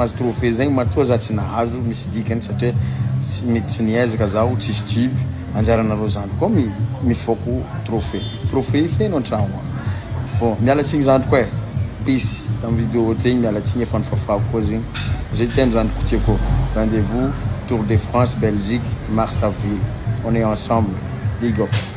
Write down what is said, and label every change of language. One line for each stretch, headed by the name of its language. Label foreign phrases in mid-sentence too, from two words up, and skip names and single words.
Malagasy: mahazo trophée zegny matoa za tsy nahazo misy dikany satria tsy niezaka zaho tsisy tube anjaranareo zandry koa mifoko trophée feno an-tragno bon mialatsigny zandry koa peace tamin'ny vidéo tegny mialatsigny efa nifafako koa zegny
French: je t'aime
Malagasy: zandriko tiako rendez-vous Tour de France Belgique
French: Mars avril on est ensemble
English: big up